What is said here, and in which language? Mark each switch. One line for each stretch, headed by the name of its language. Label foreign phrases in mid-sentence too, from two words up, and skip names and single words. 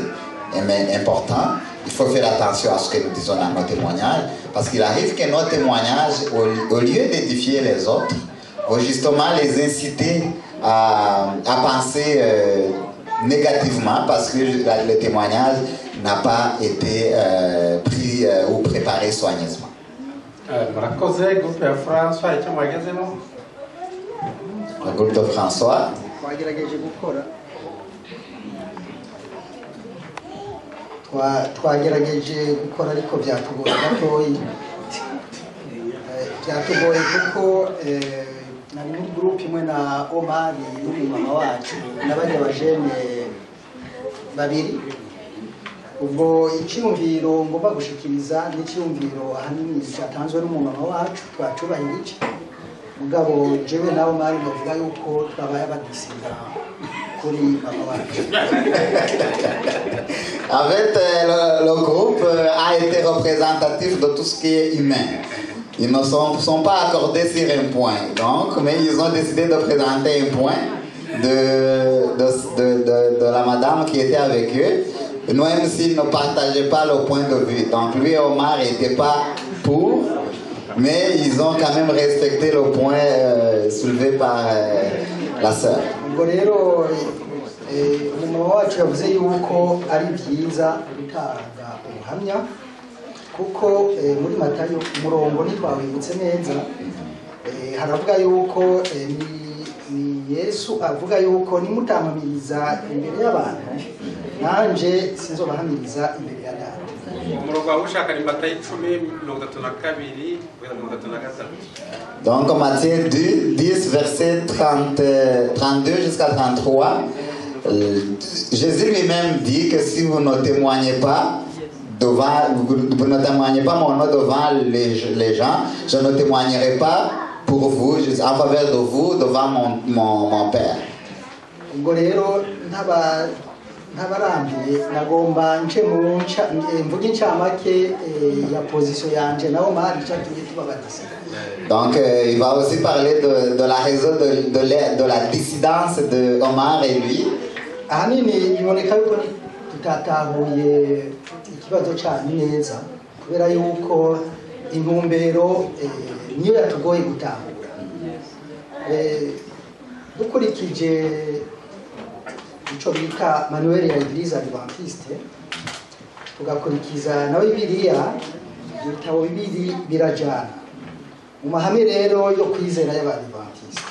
French: Mais important, il faut faire attention à ce que nous disons dans nos témoignages, parce qu'il arrive que nos témoignages, au lieu d'édifier les autres, vont justement les inciter à penser négativement, parce que le témoignage n'a pas été pris ou préparé soigneusement. Le groupe de François.
Rundi: twagerageje gukora ariko byatugoye gatoyi kuko nari muri groupe imwe na Omar n'umumama wacu n'abandi bajene babiri. Ubwo icyumviro ngomba gushikiriza n'icyumviro ahanini cyatanzwe n'umumama wacu twacubahirije, mugabo jewe nawe Omar bavuga yuko twabaye abadisinda kuri mama wacu.
French: En fait, le groupe a été représentatif de tout ce qui est humain. Ils ne sont pas accordés sur un point, donc, mais ils ont décidé de présenter un point de la madame qui était avec eux. Nous, même s'ils ne partageaient pas le point de vue. Donc lui et Omar n'étaient pas pour, mais ils ont quand même respecté le point soulevé par la sœur.
Rundi: Umumama wacu yavuze yuko ari byiza gutanga ubuhamya kuko muri Matayo umurongo ntitwawibutse neza, haravuga yuko ni Yesu avuga yuko nimutamamiriza imbere y'abantu nanje sinzobahamiriza imbere ya Data. Umurongo w'ushaka ni Matayo 10:32.
French: Donc Matthieu 10 verset 32 jusqu'à 33. Jésus lui-même dit que si vous ne témoignez pas vous ne témoignez pas mon nom devant les gens, je ne témoignerai pas pour vous, en faveur de vous, devant mon Père.
Rundi: Ntabarambiye nagomba nce mvuge incamake ya position yanje naho mari cyatumye tubabadiza.
French: Donc il va aussi parler de la raison de la dissidence de Omar et lui.
Rundi: Ahanini biboneka yuko tutatahuye ikibazo cyane neza kubera yuko intumbero niyo yatugoye gutahura. Dukurikije icyo bita manuel ya Eglise Adventiste tugakurikiza na Bibiliya, ibitabo bibiri birajyana mu mahame rero yo kwizera y'Abadventiste.